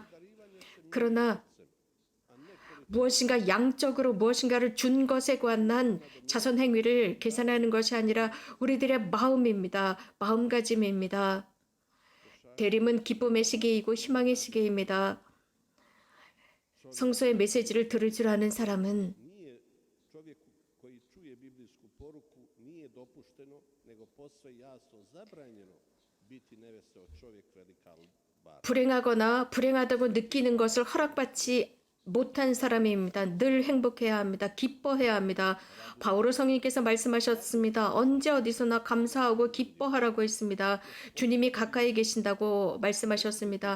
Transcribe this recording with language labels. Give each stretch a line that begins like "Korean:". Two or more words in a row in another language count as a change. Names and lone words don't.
Korean: 그러나 무엇인가 양적으로 무엇인가를 준 것에 관한 자선 행위를 계산하는 것이 아니라 우리들의 마음입니다. 마음가짐입니다. 대림은 기쁨의 시기이고 희망의 시기입니다. 성서의 메시지를 들을 줄 아는 사람은
Croatian: Nije čovjeku koji čuje biblijsku poruku nije dopušteno, nego posve jasno zabranjeno biti neveseo čovjek radikal bar.
Korean: 불행하거나 불행하다고 느끼는 것을 허락받지 못한 사람입니다. 늘 행복해야 합니다. 기뻐해야 합니다. 바오로 성인께서 말씀하셨습니다. 언제 어디서나 감사하고 기뻐하라고 했습니다. 주님이 가까이 계신다고 말씀하셨습니다.